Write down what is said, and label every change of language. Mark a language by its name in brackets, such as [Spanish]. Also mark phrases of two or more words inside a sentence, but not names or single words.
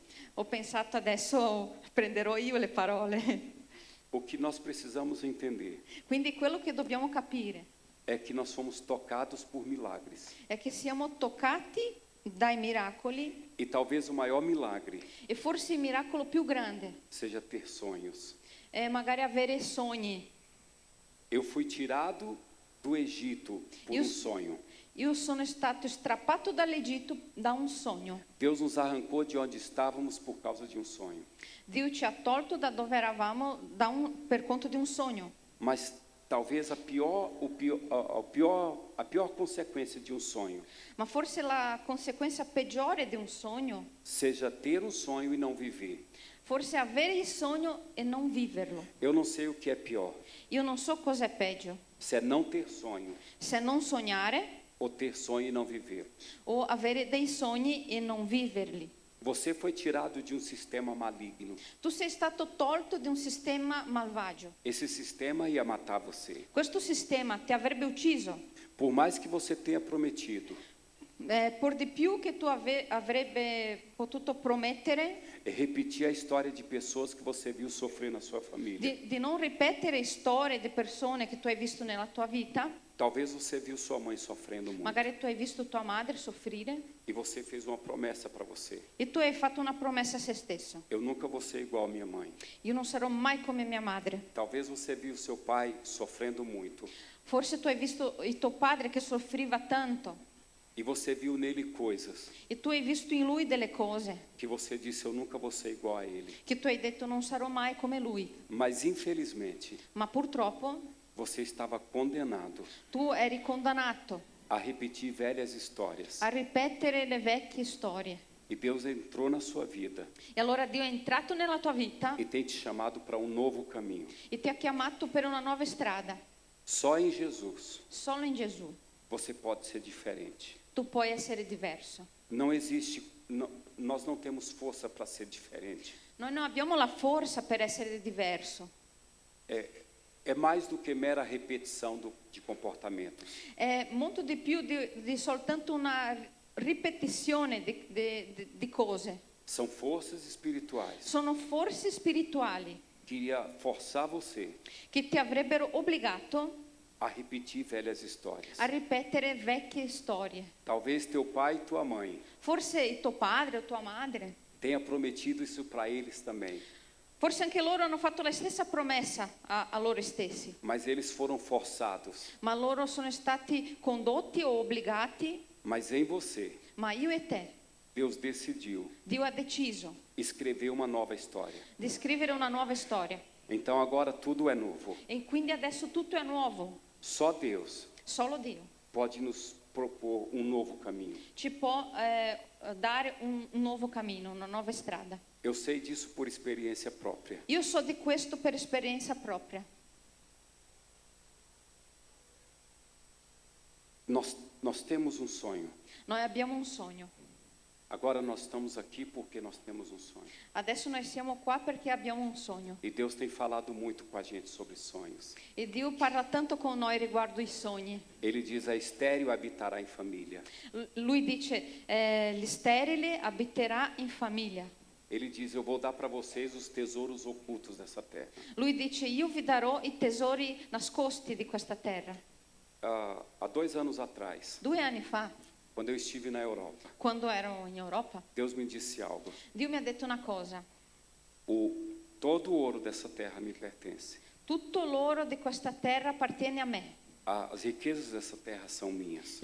[Italian] Ho pensato adesso prenderò io le parole. [Portuguese] O que nós precisamos entender [Italian] Quindi quello che dobbiamo capire [Portuguese] é que nós fomos tocados por milagres. [Italian] è che siamo toccati dai miracoli [Portuguese] E talvez o maior milagre [Italian] e forse il miracolo più grande [Portuguese] seja ter sonhos. [Italian] è magari avere sogni. [Portuguese] Eu fui tirado do Egito por E um os- sonho. [Italian] Io sono stato strappato dall'Egitto da un sogno. [Portuguese] Deus nos arrancou de onde estávamos por causa de um sonho. [Italian] Dio ci ha tolto da dove eravamo per conto di un sogno. [Portuguese] Mas talvez a pior consequência de um sonho [Italian] Ma forse la conseguenza peggiore di un sogno, [Portuguese] seja ter um sonho e não viver. [Italian] forse è avere il sogno e non viverlo. [Portuguese] Eu não sei o que é pior, [Italian] Io non so cosa è peggio, [Portuguese] se é não ter sonho [Italian] se non sognare [Portuguese] ou ter sonho e não viver. [Italian] o avere dei sogni e non viverli. [Portuguese] Você foi tirado de um sistema maligno. [Italian] Tu sei stato tolto di un sistema malvagio. [Portuguese] Esse sistema ia matar você. [Italian] Questo sistema ti avrebbe ucciso. [Portuguese] Por mais que você tenha prometido [Italian] Por di più che tu avrebbe potuto promettere [Portuguese] e repetir a história de pessoas que você viu sofrer na sua família. [Italian] di non ripetere storie di persone che tu hai visto nella tua vita. [Portuguese] Talvez você viu sua mãe sofrendo muito [Italian] Magari tu hai visto tua madre soffrire [Portuguese] e você fez uma promessa para você. [Italian] e tu hai fatto una promessa a se stesso. [Portuguese] Eu nunca vou ser igual a minha mãe. [Italian] Io non sarò mai come mia madre. [Portuguese] Talvez você viu seu pai sofrendo muito [Italian] Forse tu hai visto il tuo padre che soffriva tanto [Portuguese] e você viu nele coisas [Italian] e tu hai visto in lui delle cose [Portuguese] que você disse: eu nunca vou ser igual a ele. [Italian] che tu hai detto non sarò mai come lui. [Portuguese] Mas infelizmente [Italian] Ma purtroppo [Portuguese] você estava condenado [Italian] tu eri condannato [Portuguese] a repetir velhas histórias. [Italian] a ripetere le vecchie storie. [Portuguese] E Deus entrou na sua vida [Italian] E allora Dio è entrato nella tua vita [Portuguese] e tem te chamado para um novo caminho. [Italian] e ti ha chiamato per una nuova strada. [Portuguese] Só em Jesus [Italian] Solo in Gesù [Portuguese] você pode ser diferente. [Italian] tu puoi essere diverso. [Portuguese] Não existe, nós não temos força para ser diferente. [Italian] Noi non abbiamo la forza per essere diverso. [Portuguese] É mais do que mera repetição de comportamentos. [Italian] È molto di più di soltanto una ripetizione di cose. [Portuguese] São forças espirituais [Italian] Sono forze spirituali [Portuguese] que iria forçar você [Italian] che ti avrebbero obbligato [Portuguese] a repetir velhas histórias. [Italian] a ripetere vecchie storie. [Portuguese] Talvez teu pai e tua mãe [Italian] Forse il tuo padre o tua madre, [Portuguese] tenha prometido isso para eles também, [Italian] forse anche loro hanno fatto la stessa promessa a loro stessi, [Portuguese] mas eles foram forçados. [Italian] ma loro sono stati condotti o obbligati, [Portuguese] Mas em você, [Italian] ma io e te, [Portuguese] Deus decidiu [Italian] Dio ha deciso [Portuguese] escrever uma nova história. [Italian] di scrivere una nuova storia. [Portuguese] Então agora tudo é novo. [Italian] E quindi adesso tutto è nuovo. [Portuguese] Só Deus [Italian] Solo Dio [Portuguese] pode nos propor um novo caminho. [Italian] ci può dare un nuovo cammino, una nuova strada. [Portuguese] Eu sei disso por experiência própria. [Italian] Io so di questo per esperienza propria. [Portuguese] Nós temos um sonho. [Italian] Noi abbiamo un sogno. [Portuguese] Agora nós estamos aqui porque nós temos um sonho. [Italian] Adesso noi siamo qua perché abbiamo un sogno. [Portuguese] E Deus tem falado muito com a gente sobre sonhos. [Italian] E Dio parla tanto con noi riguardo i sogni. [Portuguese] Ele diz: a estéril habitará em família. [Italian] Lui dice, gli sterili abiterà in famiglia. [Portuguese] Ele diz: eu vou dar para vocês os tesouros ocultos dessa terra. [Italian] Lui dice, io vi darò i tesori nascosti di questa terra. [Portuguese] Há 2 anos atrás, [Italian] 2 anni fa, [Portuguese] quando eu estive na Europa, [Italian] quando ero in Europa, [Portuguese] Deus me disse algo. [Italian] Dio mi ha detto una cosa. [Portuguese] Todo o ouro dessa terra me pertence. [Italian] Tutto l'oro di questa terra appartiene a me. [Portuguese] As riquezas dessa terra são minhas.